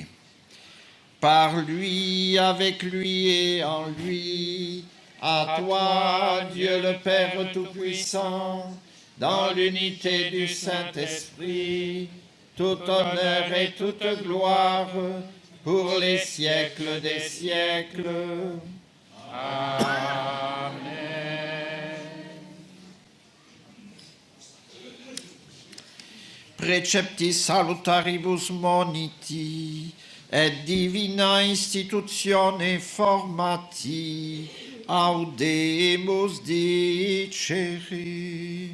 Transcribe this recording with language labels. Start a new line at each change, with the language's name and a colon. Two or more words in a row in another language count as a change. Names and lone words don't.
French: Par lui, avec lui et en lui, à toi, Dieu le Père Tout-Puissant, dans l'unité du Saint-Esprit, tout honneur et toute gloire pour les siècles des siècles. Amen.
Latin: Preceptis salutaribus moniti, et divina institutione formati, audemus dicere.